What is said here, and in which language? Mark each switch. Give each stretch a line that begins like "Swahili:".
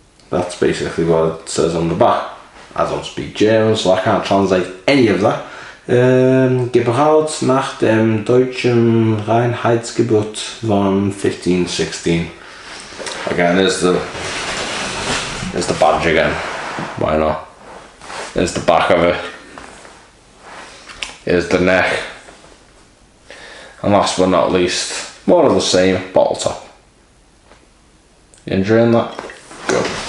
English: That's basically what it says on the back. I don't speak German, so I can't translate any of that.
German: Gebraut nach dem deutschen Reinheitsgebot von 1516.
English: Again, there's the badge again. Why not? There's the back of it. Here's the neck. And last but not least, more of the same, bottle top. You enjoying that? Good.